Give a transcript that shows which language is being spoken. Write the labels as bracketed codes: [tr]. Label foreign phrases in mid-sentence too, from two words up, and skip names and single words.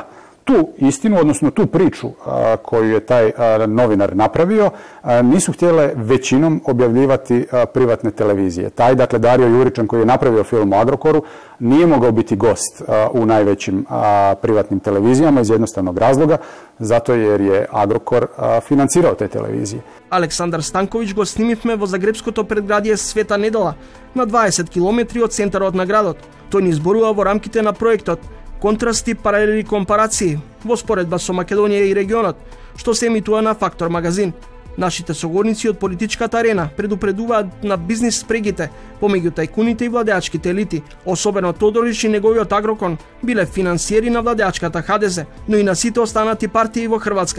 [hr] Tu istinu, odnosno tu priču koju je taj novinar napravio, nisu htjele većinom objavljivati privatne televizije. Taj, dakle, Dario Juričan koji je napravio film o Agrokoru nije mogao biti gost u najvećim privatnim televizijama iz jednostavnog razloga, zato jer je Agrokor financirao te televizije. [mk] Александар Станковиќ го снимивме во загребското предградие Света Недела, на 20 километри од центарот на градот. Тој ни зборува во рамките на проектот Контрасти, паралели и компарации во споредба со Македонија и регионот, што се емитува на Фактор магазин. Нашите согорници од политичката арена предупредуваат на бизнис спрегите помеѓу тајкуните и владеачките елити, особено Тодорич и неговиот Агрокор биле финансиери на владеачката ХДЗ, но и на сите останати партии во Хрватска.